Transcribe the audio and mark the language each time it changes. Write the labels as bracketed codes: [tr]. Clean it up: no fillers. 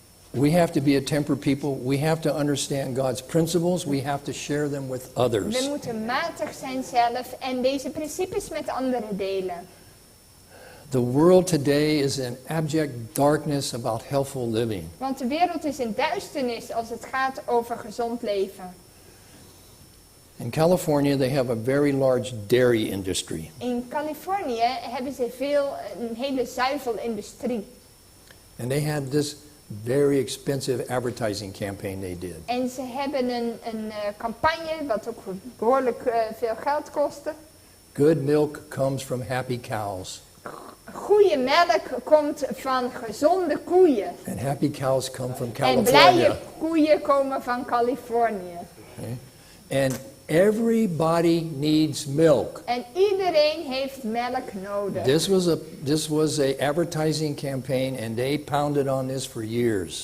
[en] We have to be a temperate people. We have to understand God's principles. We have to share them with [nl] We [en] others. [nl] moeten matig zijn zelf en deze principes met anderen delen. [en] The world today is in abject darkness about healthful living. [nl] Want de wereld is in duisternis als het gaat over gezond leven. [en] In California, they have a very large dairy industry. [nl] In Californië hebben ze een hele zuivelindustrie. [en] And they had this very expensive advertising campaign they did. [nl] En ze hebben een campagne wat ook behoorlijk veel geld kostte. [en] Good milk comes from happy cows. [nl] Goede melk komt van gezonde koeien. [en] And happy cows come from [nl] En blije [en] California. [nl] koeien komen van Californië. [en] Okay? And everybody needs milk. [nl] En iedereen heeft melk nodig. [en] This was a advertising campaign and they pounded on this for years.